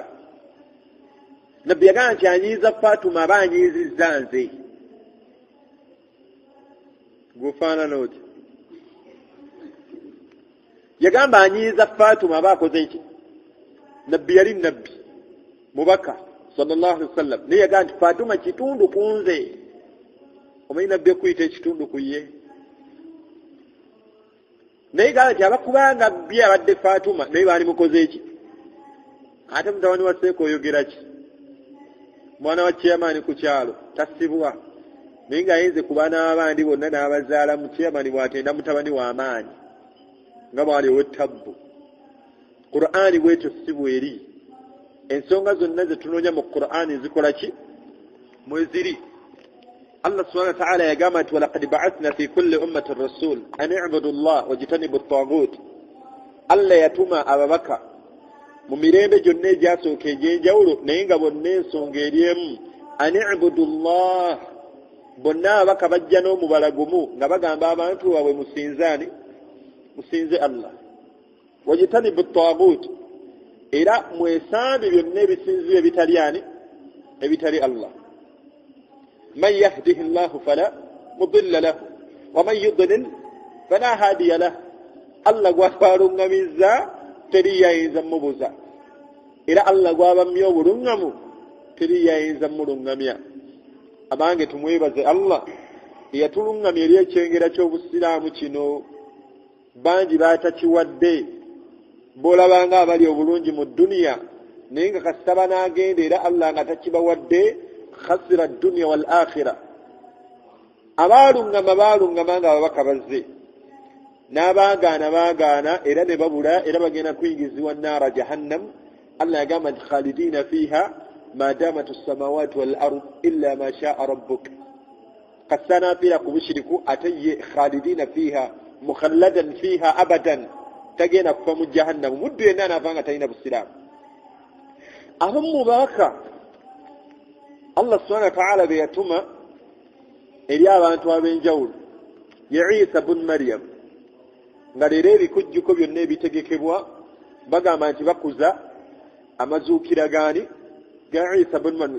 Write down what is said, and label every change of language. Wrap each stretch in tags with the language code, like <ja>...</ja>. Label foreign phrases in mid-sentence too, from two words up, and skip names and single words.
<lg>Nabbi yagamba nti anyiiza Fatuma aba anyiizizza nze. Gufaanana oti? Yagamba anyiiza Fatuma aba akoze ki? Nabbi yali nabbi mubaka</lg> <ar>صلى الله عليه وسلم,</ar> <lg>naye yagamba nti Fatuma kitundu ku nze. Omanyi nabbi okuyita ekitundu ku ye? Naye gamba nti abakubanga bye abadde Fatuma naye baali mukoze ki? Ate mutabani wa Seeka oyogera ki? mwana wa chairman ku kyalo tasibwa naye nga ayinza ku baana b'abandi bonna n'abazaala mu chairman bw'atenda mutabani w'amaanyi nga bw'aliwo ettabbu. Qur'ani bwetyo si bweri. Ensonga zonna ze tunoonya mu Qur'ani zikola ki? Mweziri. Allah</lg> <ar>سبحانه وتعالى</ar> <lg>yagamba nti</lg> <ar>ولقد بعثنا في كل أمة رسولا أن اعبدوا الله واجتنبوا الطاغوت.</ar> <lg>Allah yatuma ababaka mu mirembe gyonna egyasooka egy'enjawulo naye nga bonna ensonga eri emu</lg> <ar>أن اعبدوا الله.</ar> <lg>Bonna ababaka bajja n'omubala gumu nga bagamba abantu baabwe musinzaani musinze Allah</lg> <ar>واجتنبوا الطاغوت</ar> <lg>era mwesambe byonna ebisinzibwa ebitali ani ebitali Allah.</lg> <ar>من يهده الله فلا مضل له ومن يضلل فلا هادي له.</ar> <lg>Allah gw'alungamizza teri yayinza mubuza era Allah gw'abamya obulungamu teri yayinza mulungamya. Abange tumwebaze Allah eyatulungamya eri ekyengera ky'obusiraamu kino. Bangi baatakiwadde b'olabanga abali obulungi mu dduniya naye nga kasita banaagenda era Allah nga takibawadde</lg> <ar>خسر الدنيا والآخرة.</ar> <lg>Abaalungama nga ababaka bazze n'abaagaana baagaana era ne babula era bagenda kuyingizibwa</lg> <ar>نار جهنم.</ar> <lg>Allah yagamba nti</lg> <ar>خالدين فيها ما دامت السماوات والأرض إلا ما شاء ربك.</ar> <lg>Kasita n'afiira ku bushiriku ate ye</lg> <ar>خالدين فيها مخلدا فيها أبدا</ar> <lg>tagenda kufa mu jahannam muddu yenna anaavanga talina busiraamu. Abamu baaka Allah</lg> <ar>سبحانه وتعالى</ar> <lg>be yatuma eri abantu ab'enjawulo ye Isa bun Maryam nga leero ebikujjuko byonna ebitegekebwa bagamba nti bakuza amazuukira gaani ga Isa bun Maryam.</lg>